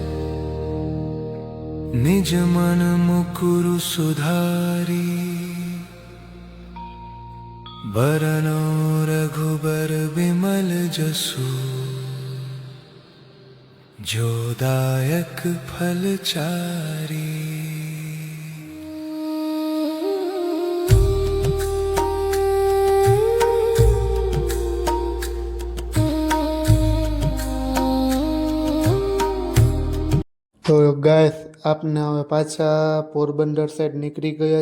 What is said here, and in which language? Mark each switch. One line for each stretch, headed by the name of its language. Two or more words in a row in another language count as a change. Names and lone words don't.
Awadhi: निज मन मुकुरु सुधारी बरनो रघुबर विमल जसु जो दायक फल चारी.
Gujarati: તો ગાઈસ આપને હવે પાછા પોરબંદર સાઈડ નીકળી ગયા છે.